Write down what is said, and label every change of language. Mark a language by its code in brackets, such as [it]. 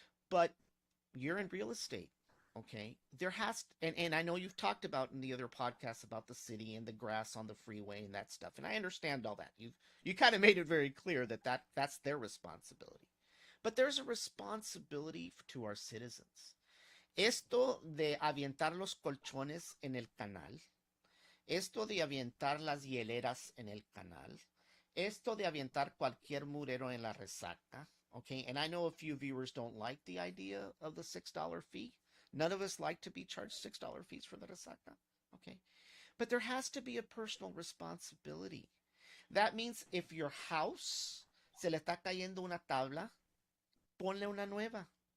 [en] But you're in real estate, okay? There has and I know you've talked about in the other podcasts about the city and the grass on the freeway and that stuff. And I understand all that. You kind of made it very clear that's their responsibility. But there's a responsibility to our citizens. [es] Esto de avientar los colchones en el canal, esto de avientar las hieleras en el canal, esto de avientar cualquier murero en la resaca, okay? [en] And I know a few viewers don't like the idea of the $6 fee. None of us like to be charged $6 fees for the resaca, okay? But there has to be a personal responsibility. That means if your house [es] se le está cayendo una tabla, ponle una nueva.